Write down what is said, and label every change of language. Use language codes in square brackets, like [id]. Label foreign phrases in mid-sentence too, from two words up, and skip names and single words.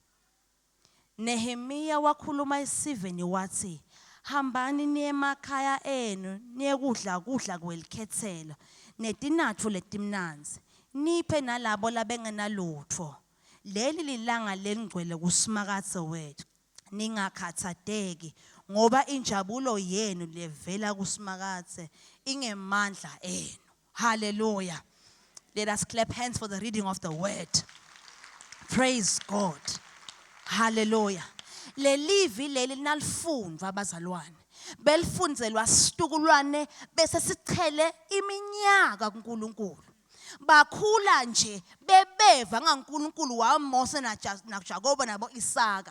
[ss] Nehemiya wakhuluma isiveni wathi hambani niye emakhaya enu niyekudla kwelikhethelo netinathu letimnanzi niphe nalabo labengenalutho. Leli lilanga lengcwele kuSmakathe wethu. Ningakhathadeki ngoba injabulo yenu levela kuSmakathe ingemandla enu. Hallelujah. [en] Let us clap hands for the reading of the word. Praise God. [ss] Hallelujah. Lelivi leli nalifundwa abazalwane. Belifunzelwa situkulwane bese sichele iminyaka kuNkulunkulu. Bakhula nje bebeva ngaNkulunkulu waMose naJakobe nabo Isaka.